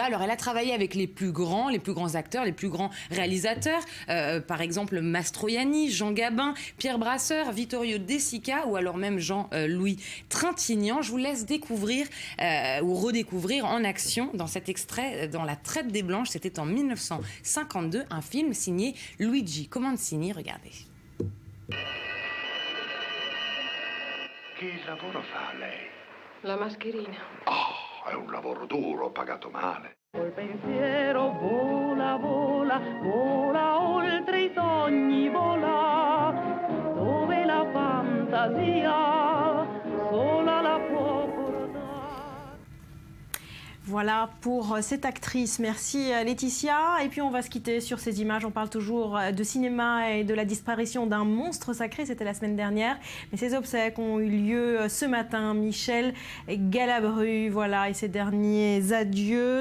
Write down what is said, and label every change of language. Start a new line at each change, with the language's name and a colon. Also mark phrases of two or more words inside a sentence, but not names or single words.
French: Alors elle a travaillé avec les plus grands acteurs, les plus grands réalisateurs, par exemple Mastroianni, Jean Gabin, Pierre Brasseur, Vittorio De Sica ou alors même Jean-Louis Trintignant. Je vous laisse découvrir ou redécouvrir en action dans cet extrait dans La Traite des Blanches. C'était en 1952, un film signé Luigi Comencini. Regardez.
Italian: Che lavoro fa lei? La mascherina. È un lavoro duro, pagato male. Col pensiero vola, vola, vola oltre i sogni, vola, dove la fantasia sola la può portare.
French: Voilà pour cette actrice. Merci Laetitia. Et puis on va se quitter sur ces images. On parle toujours de cinéma et de la disparition d'un monstre sacré. C'était la semaine dernière. Mais ces obsèques ont eu lieu ce matin. Michel Galabru, voilà. Et ses derniers adieux.